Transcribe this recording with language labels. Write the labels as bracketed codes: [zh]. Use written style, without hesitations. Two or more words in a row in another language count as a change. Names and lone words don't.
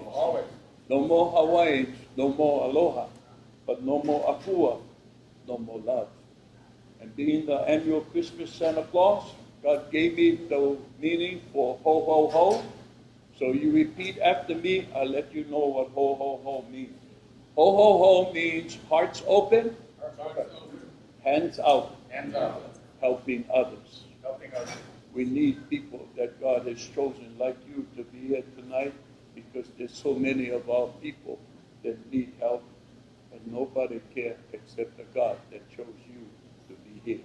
[en] No more Hawaiians, no more aloha, but no more akua, no more love. And being the annual Christmas Santa Claus, God gave me the meaning for ho, ho, ho. So you repeat after me, I'll let you know what ho, ho, ho means. Ho, ho, ho means hearts open, hands out, helping others. We need people that God has chosen like you to be here tonight, because there's so many of our people that need help, and nobody cares except the God that chose you to be here.